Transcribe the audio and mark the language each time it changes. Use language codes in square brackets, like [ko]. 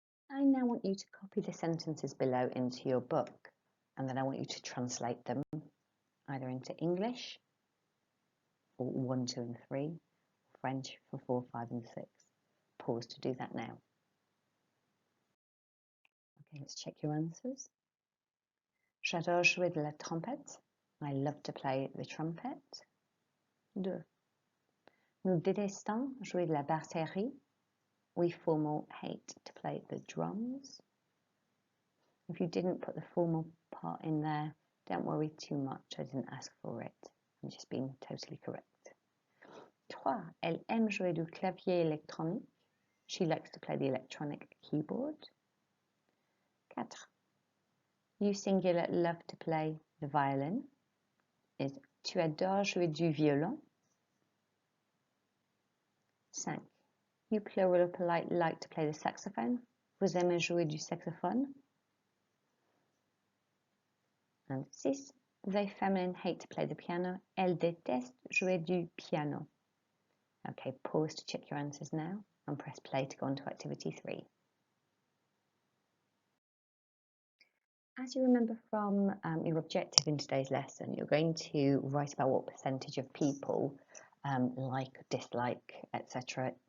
[en] I now want you to copy the sentences below into your book, and then I want you to translate them either into English for 1, 2 and 3, French for 4, 5 and 6. Pause to do that now. Okay, let's check your answers. [fr] J'adore jouer de la trompette. [en] I love to play the trumpet. 2. [fr] Nous détestons jouer de la batterie. [en] We formal hate to play the drums. If you didn't put the formal part in there, don't worry too much. I didn't ask for it. I'm just being totally correct. 3. [fr] Elle aime jouer du clavier électronique. [en] She likes to play the electronic keyboard. 4. You singular love to play the violin. Is [fr] tu adores jouer du violon. [en] 5. You plural polite like to play the saxophone. [fr] Vous aimez jouer du saxophone. [en] And 6. They feminine hate to play the piano. [fr] Elles détestent jouer du piano. [en] Okay, pause to check your answers now and press play to go on to activity 3. As you remember from your objective in today's lesson, you're going to write about what percentage of people like, dislike, etc.